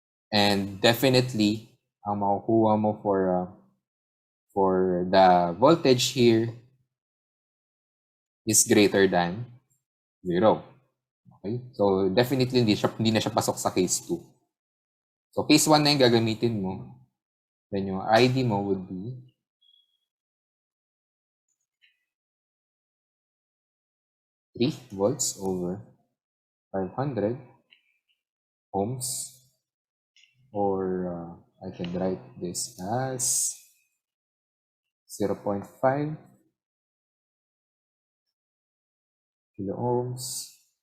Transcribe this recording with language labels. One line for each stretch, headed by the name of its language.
English: And definitely,
Filipino: ang makukuha mo
English: for the voltage here is greater than 0. Okay?
Filipino: So, definitely hindi na siya pasok sa case 2. So, case 1 na yung gagamitin mo.
English: Then, yung ID mo would be three volts over 500 ohms. Or I can write this as 0.5 kilo ohms.